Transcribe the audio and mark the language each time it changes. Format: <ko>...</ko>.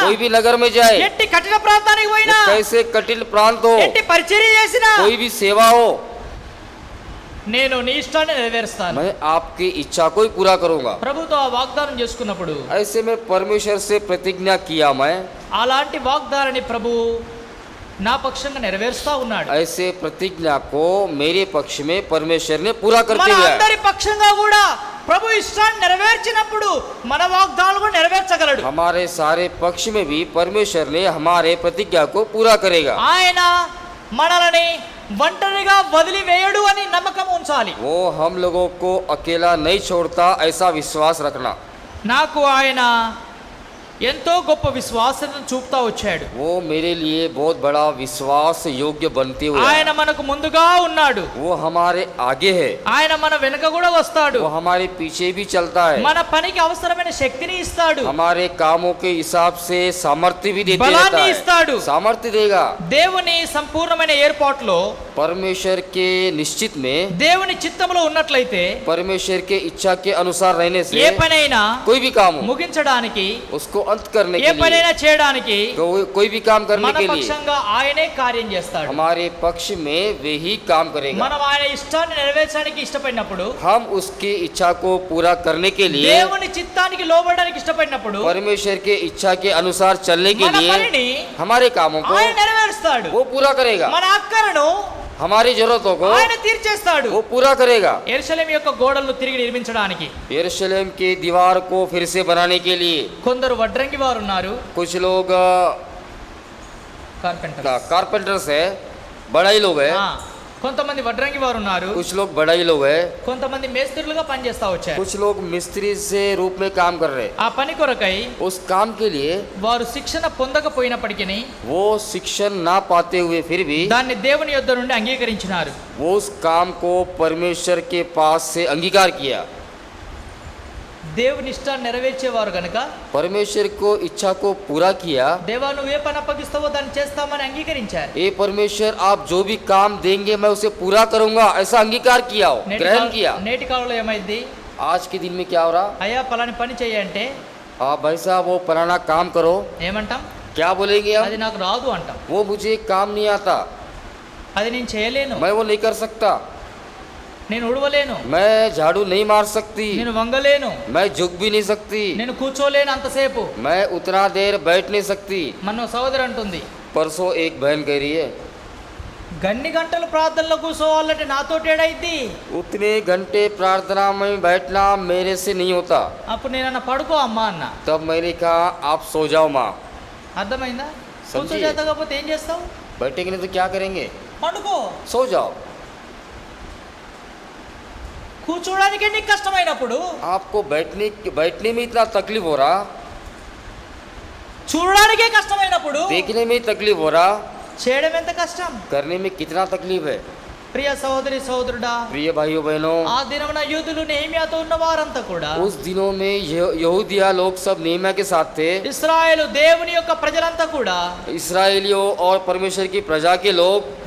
<hi>कोई भी नगर में जाए,</hi> <te>ఎట్టి కఠిన ప్రాంతానికి పోయినా,</te> <hi>कैसे कठिन प्रांत हो,</hi> <te>ఎట్టి పరిచర్య చేసినా,</te> <hi>कोई भी सेवा हो,</hi> <te>నేను నీ ఇష్టాన్ని నెరవేరుస్తాను.</te> <hi>मैं आपकी इच्छा को ही पूरा करूंगा।</hi> <te>ప్రభుతో ఆ వాగ్దానం చేసుకున్నప్పుడు</te> <hi>ऐसे में परमेश्वर से प्रतिज्ञा किया मैं,</hi> <te>అలాంటి వాగ్దానాన్ని ప్రభు నా పక్షంగా నెరవేరుస్తా ఉన్నాడు.</te> <hi>ऐसे प्रतिज्ञा को मेरे पक्ष में परमेश्वर ने पूरा</hi> <te>మన</te> <hi>करते हुए</hi> <te>అందరి పక్షంగా కూడా ప్రభు ఇష్టాన్ని నెరవేర్చినప్పుడు మన వాగ్దానాలు కూడా నెరవేర్చగలడు.</te> <hi>हमारे सारे पक्ष में भी परमेश्वर ने हमारे प्रतिज्ञा को पूरा करेगा।</hi> <te>ఆయన మనల్ని ఒంటరిగా వదిలివేయడు అని నమ్మకం ఉంచాలి.</te> <hi>वो हम लोगों को अकेला नहीं छोड़ता, ऐसा विश्वास रखना।</hi> <te>నాకు ఆయన ఎంతో గొప్ప విశ్వాసం చూపుతా వచ్చాడు.</te> <hi>वो मेरे लिए बहुत बड़ा विश्वास योग्य बनते हुए</hi> <te>ఆయన మనకు ముందుగా ఉన్నాడు,</te> <hi>वो हमारे आगे है,</hi> <te>ఆయన మన వెనుక కూడా వస్తాడు,</te> <hi>वो हमारे पीछे भी चलता है,</hi> <te>మన పనికి అవసరమైన శక్తిని ఇస్తాడు,</te> <hi>हमारे कामों के हिसाब से सामर्थ्य भी देते रहता</hi> <te>బలాన్ని</te> <hi>है,</hi> <te>ఇస్తాడు.</te> <hi>सामर्थ्य देगा।</hi> <te>దేవుని సంపూర్ణమైన ఏర్పాటులో,</te> <hi>परमेश्वर के निश्चित में,</hi> <te>దేవుని చిత్తంలో ఉన్నట్లయితే</te> <hi>परमेश्वर के इच्छा के अनुसार रहने</hi> <te>ఏ</te> <hi>से</hi> <te>పనైనా</te> <hi>कोई भी काम हो,</hi> <te>ముగించడానికి,</te> <hi>उसको अंत करने</hi> <te>ఏ</te> <hi>के लिए,</hi> <te>పనైనా చేయడానికి</te> <hi>कोई भी काम करने</hi> <te>మన</te> <hi>के लिए</hi> <te>పక్షంగా ఆయనే కార్యం చేస్తాడు.</te> <hi>हमारे पक्ष में वे ही काम करेगा।</hi> <te>మనం ఆయన ఇష్టాన్ని నెరవేర్చడానికి ఇష్టపడినప్పుడు,</te> <hi>हम उसकी इच्छा को पूरा करने के लिए,</hi> <te>దేవుని చిత్తానికి లోబడడానికి ఇష్టపడినప్పుడు</te> <hi>परमेश्वर के इच्छा के अनुसार चलने के</hi> <te>మన</te> <hi>लिए</hi> <te>పనిని</te> <hi>हमारे कामों को</hi> <te>ఆయన నెరవేరుస్తాడు.</te> <hi>वो पूरा करेगा,</hi> <te>మన అక్కరను</te> <hi>हमारी जरूरतों को</hi> <te>ఆయన తీర్చేస్తాడు.</te> <hi>वो पूरा करेगा।</hi> <te>యెరూషలేము యొక్క గోడలను తిరిగి నిర్మించడానికి</te> <hi>यरूशलेम की दीवार को फिर से बनाने के लिए</hi> <te>కొందరు వడ్రంగి వారు ఉన్నారు,</te> <hi>कुछ लोग</hi> <te>కార్పెంటర్.</te> <hi>कारपेंटर्स है, बढ़ाई लोग है,</hi> <te>కొంతమంది వడ్రంగి వారు ఉన్నారు,</te> <hi>कुछ लोग बढ़ाई लोग है,</hi> <te>కొంతమంది మేస్త్రులుగా పనిచేస్తా వచ్చారు.</te> <hi>कुछ लोग मिस्त्री से रूप में काम कर रहे हैं।</hi> <te>ఆ పని కొరకై</te> <hi>उस काम के लिए</hi> <te>వారు శిక్షణ పొందకపోయినప్పటికీ</te> <hi>वो शिक्षण ना पाते हुए फिर भी</hi> <te>దాన్ని దేవుని యొద్ద నుండి అంగీకరించినారు.</te> <hi>वो उस काम को परमेश्वर के पास से अंगीकार किया।</hi> <te>దేవుని ఇష్టాన్ని నెరవేర్చేవారు గనుక</te> <hi>परमेश्वर को इच्छा को पूरा किया।</hi> <te>దేవా నువ్వు ఏ పని అప్పగిస్తావో దాన్ని చేస్తామని అంగీకరించారు.</te> <hi>ए परमेश्वर, आप जो भी काम देंगे मैं उसे पूरा करूंगा, ऐसा अंगीकार किया, ग्रहण किया।</hi> <te>నేటి కాలంలో ఏమైంది,</te> <hi>आज के दिन में क्या हो रहा?</hi> <te>అయ్యా పలాని పని చేయంటే</te> <hi>आप भाई साहब वो फलाना काम करो,</hi> <te>ఏమంటాం,</te> <hi>क्या बोलेंगे</hi> <te>అది</te> <hi>हम?</hi> <te>నాకు రాదు అంటాం,</te> <hi>वो मुझे काम नहीं आता,</hi> <te>అది నేను చేయలేను,</te> <hi>मैं वो नहीं कर सकता,</hi> <te>నేను ఉడవలేను,</te> <hi>मैं झाड़ू नहीं मार सकती,</hi> <te>నేను వంగలేను,</te> <hi>मैं झुक भी नहीं सकती,</hi> <te>నేను కూర్చోలేను అంతసేపు.</te> <hi>मैं उतना देर बैठ नहीं सकती।</hi> <te>మన సోదరు అంటుంది,</te> <hi>परसों एक बहन कह रही है,</hi> <te>గన్ని గంటలు ప్రార్థనలో కూర్చోవాలంటే నాతో ఏడైద్ది.</te> <hi>उतने घंटे प्रार्थना में बैठना मेरे से नहीं होता।</hi> <te>అప్పుడు నేనన్న పడుకో అమ్మా అన్న.</te> <hi>तब मैंने कहा आप सो जाओ माँ।</hi> <te>అర్థమైందా?</te> <hi>సమझी?</hi> <te>కూర్చోజేతకపోతే ఏం చేస్తావు?</te> <hi>बैठेंगे नहीं तो क्या करेंगे?</hi> <te>పండుకో.</te> <hi>सो जाओ।</hi> <te>కూర్చోడానికి నీకు కష్టమైనప్పుడు,</te> <hi>आपको बैठने में इतना तकलीफ हो रहा,</hi> <te>చూడడానికే కష్టమైనప్పుడు</te> <hi>देखने में तकलीफ हो रहा,</hi> <te>చేయడం ఎంత కష్టం.</te> <hi>करने में कितना तकलीफ है।</hi> <te>ప్రియ సహోదరి సహోదరుడా,</te> <hi>प्रिय भाइयों बहनों,</hi> <te>ఆ దినమున యూదులు నెహెమ్యాతో ఉన్న వారంతా కూడా,</te> <hi>उस दिनों में यहूदिया लोग सब नेहम्या के साथ थे।</hi> <te>ఇశ్రాయేలు దేవుని యొక్క ప్రజలంతా కూడా,</te> <hi>इस्राएलियों और परमेश्वर की प्रजा के लोग,</hi>